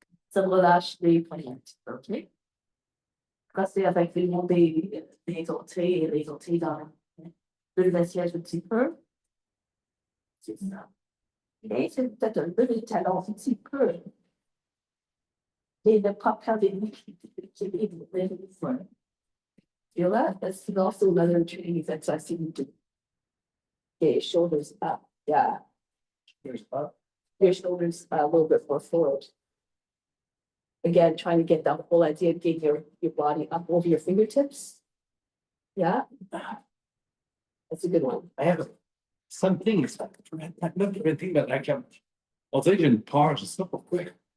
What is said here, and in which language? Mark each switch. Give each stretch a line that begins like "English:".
French: Ça relâche les poignets. OK? Presser avec les orteils et les orteils dans le siège un petit peu. C'est ça. Et c'est peut-être un peu de talon, un petit peu. Et ne pas perdre l'équilibre.
English: Feel that? That's also another training exercise you can do. Okay, shoulders up. Yeah. There's up. Your shoulders a little bit more forward. Again, trying to get that whole idea of getting your body up over your fingertips. Yeah. That's a good one. I have something, not everything, but like,
French: on dirait que j'ai une peur, je sais pas pourquoi.